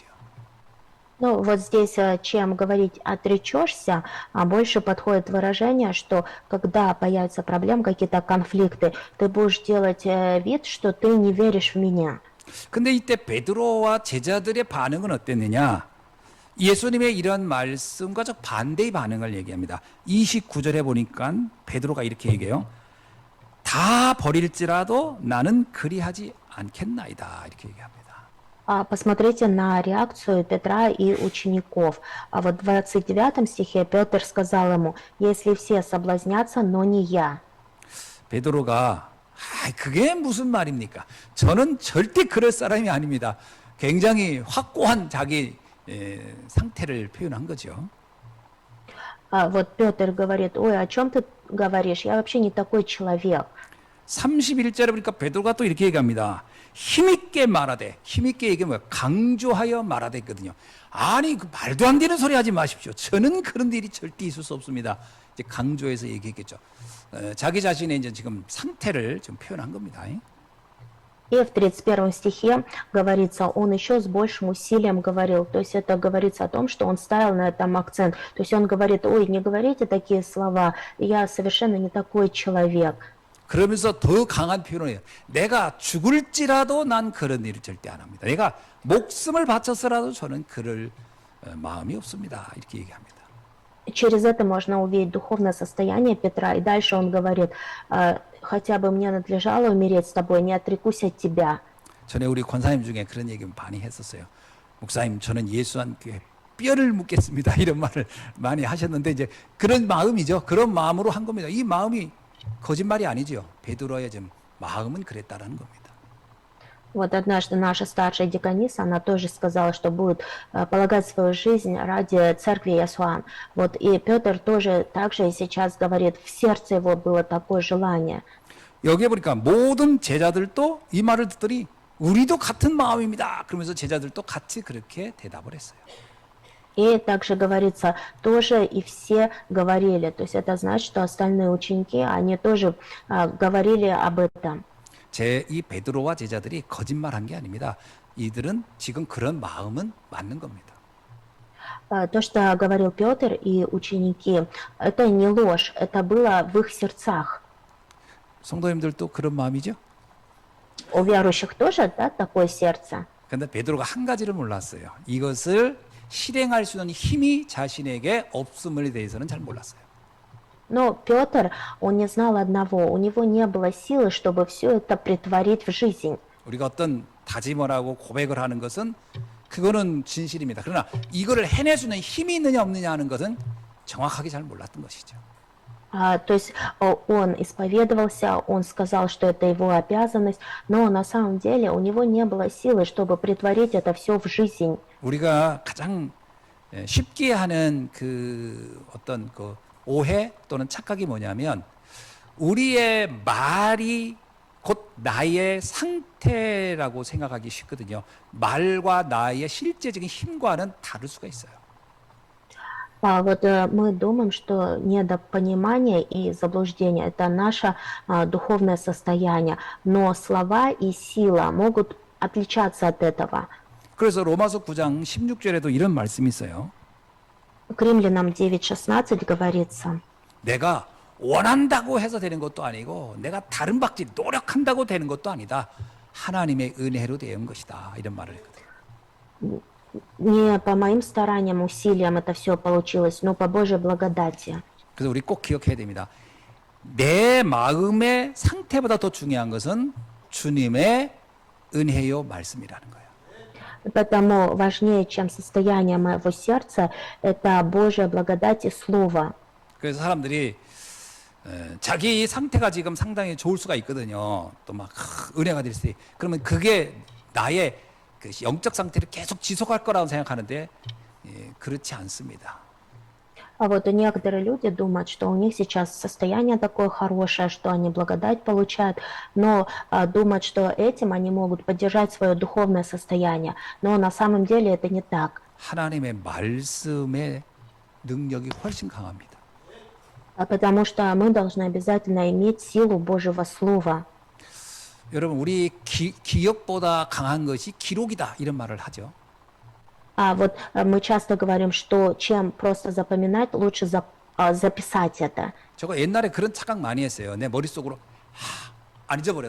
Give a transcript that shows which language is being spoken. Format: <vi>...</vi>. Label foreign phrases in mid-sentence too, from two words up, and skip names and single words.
<ru>Ну, вот здесь, чем говорить «отречешься», больше подходит выражение, что когда появятся проблемы, какие-то конфликты, ты будешь делать вид, что ты не веришь в меня.</ru> <ko>근데 이때 베드로와 제자들의 반응은 어땠느냐? 예수님의 이런 말씀과 적 반대의 반응을 얘기합니다. 29절에 보니까 베드로가 이렇게 얘기해요. 다 버릴지라도 나는 그리하지 않겠나이다. 이렇게 얘기합니다.</ko> <ru>Посмотрите на реакцию Петра и учеников. А вот в 29 стихе Петр сказал ему: «Если все соблазнятся, но не я».</ru> <ko>베드로가 그게 무슨 말입니까? 저는 절대 그럴 사람이 아닙니다. 굉장히 확고한 자기 상태를 표현한 거죠.</ko> <ru>Вот Петр говорит: «Ой, о чем ты говоришь? Я вообще не такой человек».</ru> <ko>31절에 보니까 베드로가 또 이렇게 얘기합니다. 힘있게 말하되, 힘있게 얘기하면 강조하여 말하되 있거든요. 아니 그 말도 안 되는 소리 하지 마십시오. 저는 그런 일이 절대 있을 수 없습니다. 이제 강조해서 얘기했겠죠. 자기 자신의 이제 지금 상태를 좀 표현한 겁니다.</ko> <ru>И в 31 стихе говорится, он еще с большим усилием говорил, то есть это говорится о том, что он ставил на этом акцент. То есть он говорит: «Ой, не говорите такие слова, я совершенно не такой человек».</ru> <ko>그러면서 더 강한 표현을 해요. 내가 죽을지라도 난 그런 일을 절대 안 합니다. 내가 목숨을 바쳐서라도 저는 그럴 마음이 없습니다. 이렇게 얘기합니다.</ko> <ru>Через это можно увидеть духовное состояние Петра. И дальше он говорит, хотя бы мне надлежало умереть с тобой, не отрекусь от тебя.</ru> <ko>전에 우리 권사님 중에 그런 얘기 많이 했었어요. 목사님, 저는 예수 함께 뼈를 묻겠습니다. 이런 말을 많이 하셨는데 이제 그런 마음이죠. 그런 마음으로 한 겁니다. 이 마음이 거짓말이 아니죠. 베드로의 좀 마음은 그랬다라는 겁니다.</ko> <ru>Вот однажды наша старшая диканиса, она тоже сказала, что будет полагать свою жизнь ради церкви Иоанна. Вот и Петр тоже также сейчас говорит, в сердце его было такое желание.</ru> <ko>여기에 보니까 모든 제자들도 이 말을 듣더니 우리도 같은 마음입니다. 그러면서 제자들도 같이 그렇게 대답을 했어요.</ko> <ru>И также говорится, тоже и все говорили. То есть это значит, что остальные ученики, они тоже говорили об этом.</ru> <ko>이 베드로와 제자들이 거짓말한 게 아닙니다. 이들은 지금 그런 마음은 맞는 겁니다.</ko> <ru>То, что говорил Петр и ученики, это не ложь, это было в их сердцах.</ru> <ko>성도님들도 그런 마음이죠?</ko> <ru>У верующих тоже, да, такое сердце.</ru> <ko>그런데 베드로가 한 가지를 몰랐어요. 이것을 실행할 수 있는 힘이 자신에게 없음에 대해서는 잘 몰랐어요.</ko> <ru>Но Петр, он не знал одного, у него не было силы, чтобы все это претворить в жизнь.</ru> <ko>우리가 어떤 다짐을 하고 고백을 하는 것은 그거는 진실입니다. 그러나 이거를 해낼 수 있는 힘이 있느냐 없느냐 하는 것은 정확하게 잘 몰랐던 것이죠.</ko> <ru>То есть он исповедовался, он сказал, что это его обязанность, но на самом деле у него не было силы, чтобы претворить это все в жизнь.</ru> <ko>우리가 가장 쉽게 하는 그 어떤 그 오해 또는 착각이 뭐냐면 우리의 말이 곧 나의 상태라고 생각하기 쉽거든요. 말과 나의 실제적인 힘과는 다를 수가 있어요.</ko> <ru>Вот мы думаем, что недопонимание и заблуждение – это наше духовное состояние, но слова и сила могут отличаться от этого.</ru> <ko>그래서 로마서 9장 16절에도 이런 말씀이 있어요.</ko> <ru>К Римлянам 9:16 говорится,</ru> <ko>내가 원한다고 해서 되는 것도 아니고 내가 다른 박지 노력한다고 되는 것도 아니다. 하나님의 은혜로 되는 것이다. 이런 말을 했거든요.</ko> <ru>не по моим стараниям, усилиям это все получилось, но по Божьей благодати.</ru> <ko>그래서 우리 꼭 기억해야 됩니다. 내 마음의 상태보다 더 중요한 것은 주님의 은혜요 말씀이라는 거예요.</ko> <ru>Поэтому важнее, чем состояние моего сердца, это Божья благодать и Слово.</ru> <ko>그래서 사람들이 자기 상태가 지금 상당히 좋을 수가 있거든요. 또 막 은혜가 될 수 있. 그러면 그게 나의 그 영적 상태를 계속 지속할 거라고 생각하는데 그렇지 않습니다.</ko> <ru>А вот некоторые люди думают, что у них сейчас состояние такое хорошее, что они благодать получают, но думают, что этим они могут поддержать свое духовное состояние. Но на самом деле это не так.</ru> <ko>하나님의 말씀의 능력이 훨씬 강합니다.</ko> <ru>Потому что мы должны обязательно иметь силу Божьего Слова.</ru> <ko>여러분, 우리 기억보다 강한 것이 기록이다 이런 말을 하죠.</ko> <ru>Вот мы часто говорим, что чем просто запоминать, лучше записать это.</ru> <ko>저거 옛날에 그런 착각 많이 했어요. 내 머릿속으로 안 잊어버려.</ko>